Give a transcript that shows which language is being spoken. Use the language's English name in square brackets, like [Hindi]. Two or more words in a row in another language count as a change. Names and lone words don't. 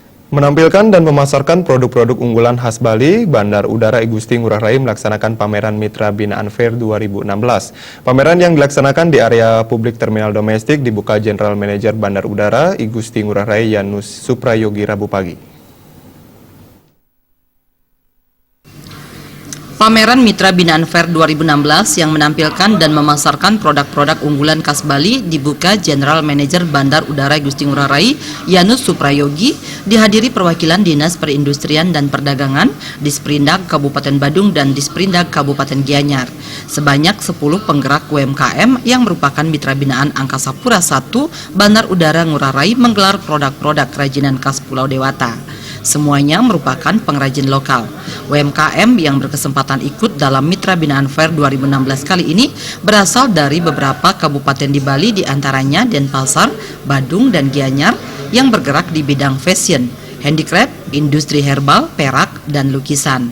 [Indonesian] Menampilkan dan memasarkan produk-produk unggulan khas Bali, Bandar Udara I Gusti Ngurah Rai melaksanakan pameran Mitra Binaan Fair 2016. Pameran yang dilaksanakan di area publik terminal domestik dibuka [English] General Manager [Indonesian] Bandar Udara I Gusti Ngurah Rai Yanus Suprayogi Rabu pagi. Pameran Mitra Binaan Fair 2016 yang menampilkan dan memasarkan produk-produk unggulan khas Bali dibuka [English] General Manager [Indonesian] Bandar Udara I Gusti Ngurah Rai Yanus Suprayogi, dihadiri perwakilan Dinas Perindustrian dan Perdagangan, Disperindak Kabupaten Badung dan Disperindak Kabupaten Gianyar. Sebanyak 10 penggerak UMKM yang merupakan Mitra Binaan Angkasa Pura I Bandar Udara Ngurah Rai menggelar produk-produk kerajinan khas Pulau Dewata. Semuanya merupakan pengrajin lokal. UMKM yang berkesempatan ikut dalam Mitra Binaan Fair 2016 kali ini berasal dari beberapa kabupaten di Bali, diantaranya Denpasar, Badung, dan Gianyar yang bergerak di bidang [English] fashion, handicraft, [Indonesian] industri herbal, perak, dan lukisan.